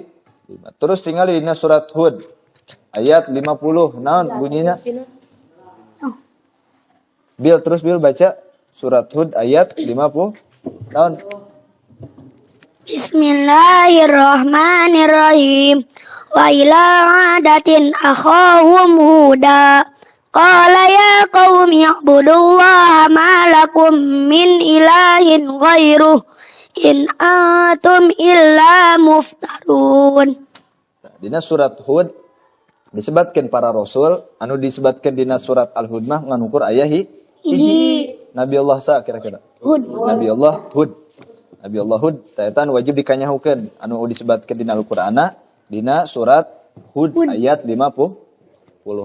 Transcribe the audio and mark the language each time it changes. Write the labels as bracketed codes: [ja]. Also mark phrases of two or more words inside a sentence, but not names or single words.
[su] Terus tinggal dina surat Hud ayat 50. Naon bunyinya? Bil baca surat Hud ayat 50. Naon? [ar] بسم الله الرحمن الرحيم. وإلى عادة أخاهم هودا. قال يا قوم اعبدوا الله ما لكم من إله غيره إن أنتم إلا مفترون. [su] Dina surat Hud disebutkan para rasul anu disebutkan dina surat Al-Hud mah ngan ukur aya hiji. Nabi Allah sa kira-kira. Nabi Allah Hud. Taetan wajib dikanyahukeun anu disebutkan dina Al-Qur'ana dina surat Hud ayat 50.